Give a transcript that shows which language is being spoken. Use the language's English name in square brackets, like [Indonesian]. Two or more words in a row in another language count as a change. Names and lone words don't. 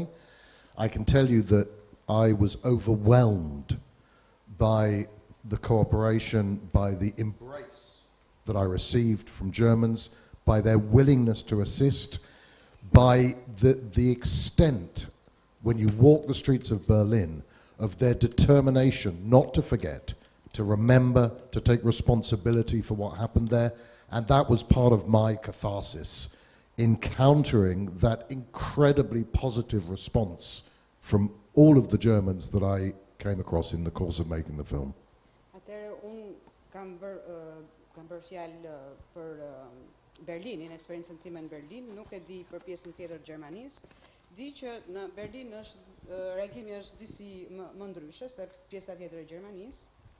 [English] I can tell you that I was overwhelmed by the cooperation, by the embrace that I received from Germans, by their willingness to assist, by the extent, when you walk the streets of Berlin, of their determination not to forget, to remember, to take responsibility for what happened there. And that was part of my catharsis, encountering that incredibly positive response from all of the Germans that I came across in the course of making the film. [Albanian] Atëherë unë kam bërë fjalë për Berlinin, eksperiencën time në Berlin, nuk e di për pjesën tjetër të Gjermanisë. Di që në Berlin reagimi është disi më ndryshe se pjesa tjetër e Gjermanisë.